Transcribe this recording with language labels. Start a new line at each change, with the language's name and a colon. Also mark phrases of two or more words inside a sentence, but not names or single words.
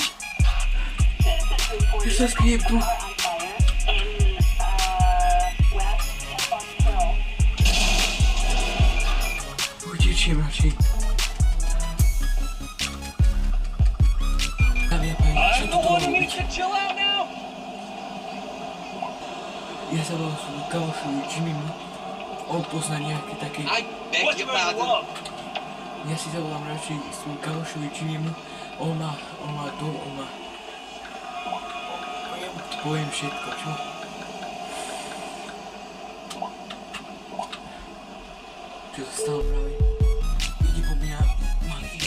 Slovak: Ja sa skriem tu. Utečiem radšej. Dámy a páni, čo to malo byť? Ja sa volám svojmu kamošovi Jimmymu. On pozná nejaké také...
English: What you want?
Slovak: Ja si zavolám radšej svojmu kamošovi Jimmymu. On má dom, poviem všetko, čo? Čo sa stalo práve? Ide po mňa mafia.